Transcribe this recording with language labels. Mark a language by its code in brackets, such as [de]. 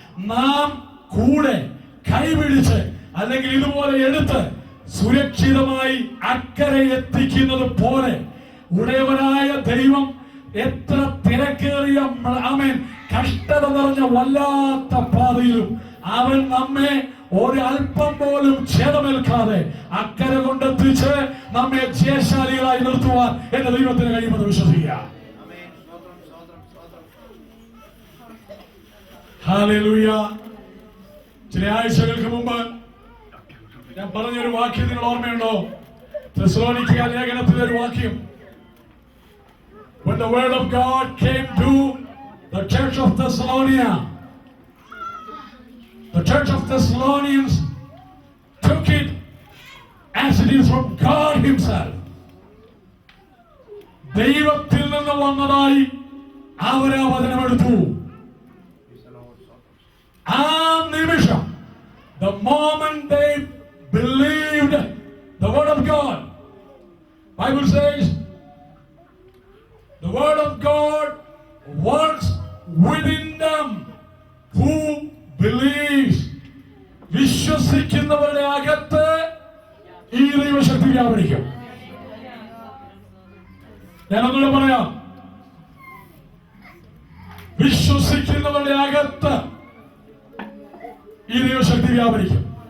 [ml] നാം കൂടെ കൈപിടിച്ച് അല്ലെങ്കിൽ ഇതുപോലെ എടുത്ത് സുരക്ഷിതമായി അക്കരെ എത്തിക്കുന്നത് പോലെ ഉടയവനായ ദൈവം എത്ര തിരക്കേറിയ കഷ്ടത നിറഞ്ഞ വല്ലാത്ത പാതയിലും അവൻ നമ്മെ ഒരൽപ്പം പോലും ഛേദമേൽക്കാതെ അക്കരെ കൊണ്ടെത്തിച്ച് നമ്മെ ജയശാലികളായി നിർത്തുവാൻ എന്റെ ദൈവത്തിന് കഴിയുമെന്ന് വിശ്വസിക്കുക. ഹല്ലേലൂയ. ചില ആഴ്ചകൾക്ക് മുമ്പ് ഞാൻ പറഞ്ഞൊരു വാക്യം നിങ്ങൾ ഓർമ്മയുണ്ടോ? തെസ്സലോനിക്ക ലേഖനത്തിലെ ഒരു വാക്യം. [en] When the word of God came to the church of Thessalonica, the church of Thessalonians took it as it is from God himself. [ml] ദൈവത്തിൽ നിന്ന് വന്നതായി അവരെ വചനമെടുത്തു. ആ നിമിഷം, [en] the moment they believed the word of God, Bible says the word of God works within them who believes. [ml] വിശ്വസിക്കുന്നവരുടെ അകത്ത് ഈ ദൈവശക്തി വ്യാപരിക്കും. ഞാനൊന്നുകൂടെ പറയാം, വിശ്വസിക്കുന്നവരുടെ അകത്ത് ഈ ദൈവശക്തി വ്യാപരിക്കും.